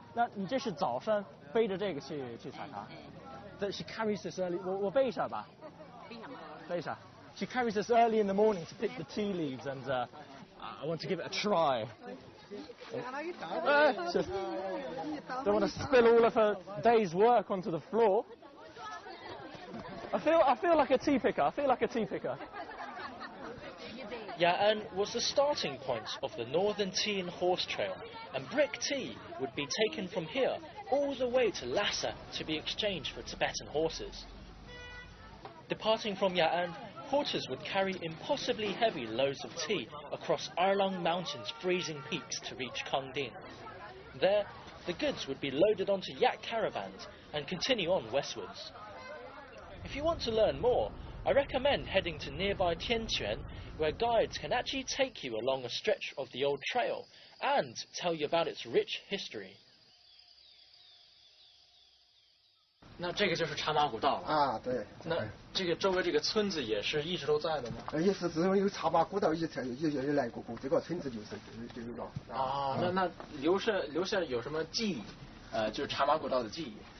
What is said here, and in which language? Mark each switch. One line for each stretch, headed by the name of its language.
Chinese: 那你这是早上背着这个去采茶？
English: That she carries this early.
Chinese: 我背一下吧。背一下。
English: She carries this early in the morning to pick the tea leaves, and I want to give it a try. Don't want to spill all of her day's work onto the floor. I feel like a tea picker. Ya'an was the starting point of the Northern Tea and Horse Trail, and brick tea would be taken from here all the way to Lhasa to be exchanged for Tibetan horses. Departing from Ya'an, porters would carry impossibly heavy loads of tea across Erlang Mountain's freezing peaks to reach Kangding. There, the goods would be loaded onto yak caravans and continue on westwards. If you want to learn more, I recommend heading to nearby Tianquan, where guides can actually take you along a stretch of the old trail and tell you about its rich history.
Chinese: 那这个就是茶马古道了啊，对。那这个周围这个村子也是一直都在的吗？也是，只有茶马古道也来过，这个村子就有了。啊，那留下有什么记忆？就是茶马古道的记忆。